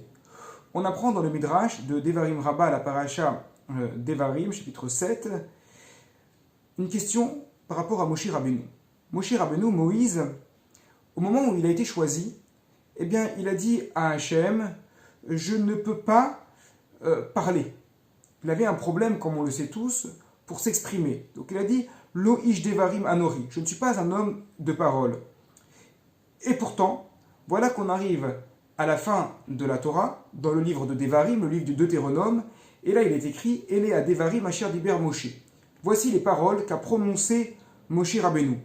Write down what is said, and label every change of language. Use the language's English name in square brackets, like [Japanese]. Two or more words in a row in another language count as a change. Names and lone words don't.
[French] On apprend dans le Midrash de Devarim Rabbah, la paracha Devarim, chapitre 7, une question par rapport à Moshe Rabbeinu. Moshe Rabbeinu, Moïse, au moment où il a été choisi, eh bien, il a dit à Hachem, je ne peux pas parler. Il avait un problème, comme on le sait tous, pour s'exprimer. Donc il a dit, [Hebrew] לא איש דברים אנכי, [French] je ne suis pas un homme de parole. Et pourtant, voilà qu'on arrive à la fin de la Torah, dans le livre de Devarim, le livre du Deutéronome, et là il est écrit, [Hebrew] אלה הדברים אשר דבר משה. [French] Voici les paroles qu'a prononcées Moshe Rabbeinu.